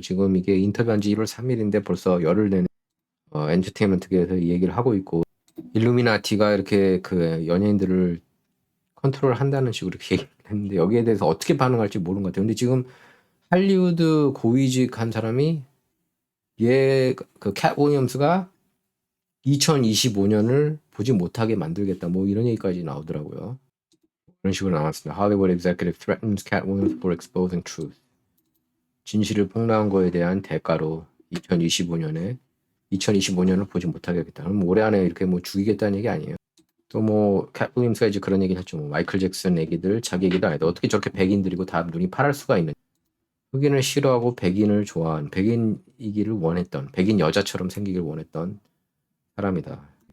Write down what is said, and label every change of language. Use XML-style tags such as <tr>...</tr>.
<ko>지금 이게 인터뷰한 지 1월 3일인데 벌써 열흘 내내 엔터테인먼트계에서 이 얘기를 하고 있고, 일루미나티가 이렇게 그 연예인들을 컨트롤 한다는 식으로 이렇게 얘기를 했는데 여기에 대해서 어떻게 반응할지 모르는 것 같아요. 근데 지금 할리우드 고위직 한 사람이 그 캣 윌리엄스가 2025년을 보지 못하게 만들겠다. 뭐 이런 얘기까지 나오더라고요. 그런 식으로 나왔습니다.</ko> <en>Hollywood executive threatens Cat Williams for exposing truth.</en> <ko>진실을 폭로한 거에 대한 대가로 2025년을 보지 못하게 하겠다. 그럼 올해 안에 이렇게 뭐 죽이겠다는 얘기 아니에요. 또 뭐 캣 윌리엄스가 이제 그런 얘기를 했죠. 뭐 마이클 잭슨 얘기들 자기 얘기도 아니다. 어떻게 저렇게 백인들이고 다 눈이 파랄 수가 있는. 흑인을 싫어하고 백인을 좋아한 백인이기를 원했던 백인 여자처럼 생기길 원했던 사람이다.</ko>